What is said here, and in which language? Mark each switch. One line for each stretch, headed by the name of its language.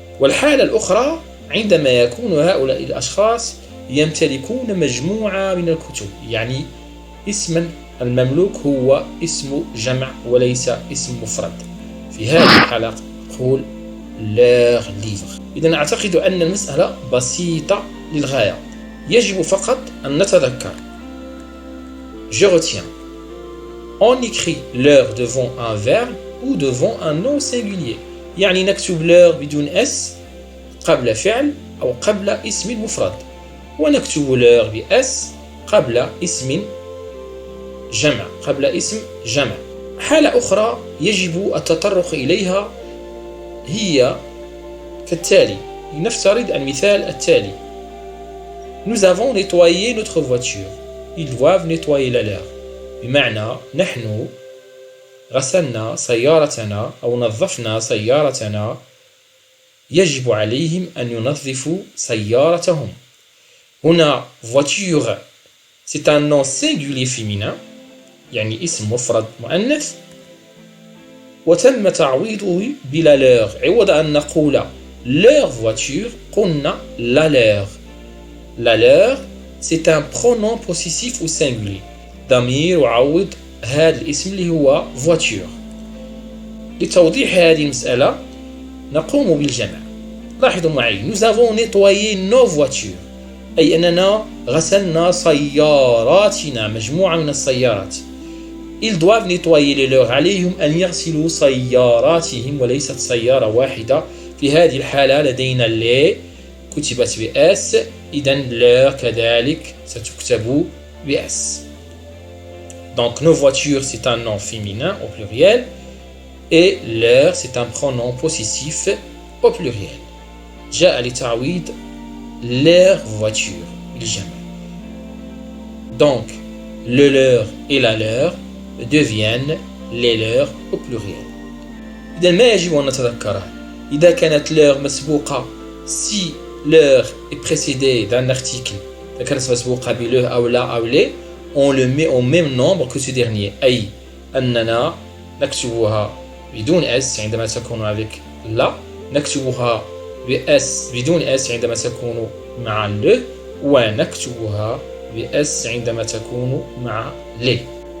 Arabic: والحالة الأخرى عندما يكون هؤلاء الأشخاص يمتلكون مجموعة من الكتب، يعني اسما المملوك هو اسم جمع وليس اسم مفرد، في هذه الحالة نقول
French: leur livre.
Arabic: إذن أعتقد أن المسألة بسيطة للغاية، يجب فقط أن نتذكر.
French: Je retiens. On écrit leur devant un verbe ou devant un nom singulier.
Arabic: يعني نكتب leur بدون اس قبل فعل أو قبل اسم مفرد، ونكتب leur بأس قبل اسم جمع، قبل اسم جمع. حالة أخرى يجب التطرق إليها هي كالتالي. لنفترض المثال التالي:
French: Nous avons nettoyé notre voiture. Ils doivent nettoyer la leur.
Arabic: بمعنى نحن غسلنا سيارتنا أو نظفنا سيارتنا، يجب عليهم أن ينظفوا سيارتهم. هنا voiture
French: c'est un nom singulier féminin،
Arabic: يعني اسم مفرد مؤنث، وتم تعويضه بلا leur. عوض أن نقول
French: leur voiture
Arabic: قلنا la leur.
French: La leur c'est un pronom possessif au singulier،
Arabic: ضمير يعوض هذا الاسم اللي هو
French: voiture.
Arabic: لتوضيح هذه المسألة نقوم بالجمع. لاحظوا معي:
French: Nous avons nettoyé nos voitures،
Arabic: أي أننا غسلنا سياراتنا، مجموعة من السيارات.
French: Ils doivent nettoyer les leurs،
Arabic: عليهم أن يغسلوا سياراتهم وليست سيارة واحدة. في هذه الحالة لدينا les كتبت بأس، إذن leur كذلك ستكتب بأس.
French: Donc nos voitures c'est un nom féminin au pluriel et leur c'est un pronom possessif au pluriel.
Arabic: جاء لتعويض
French: leur voiture
Arabic: بالجمع.
French: Donc le leur et la leur deviennent les leurs au pluriel.
Arabic: إذا ما يجب أن نتذكره إذا كانت leur مسبوقة،
French: si leur est précédée d'un article،
Arabic: إذا كانت مسبوقة بله أو لا أو les،
French: on le met au même nombre que ce dernier،
Arabic: أي أننا نكتبها بدون اس عندما تكون avec la، نكتبها بأس بدون اس عندما تكون مع le، ونكتبها بأس عندما تكون مع les.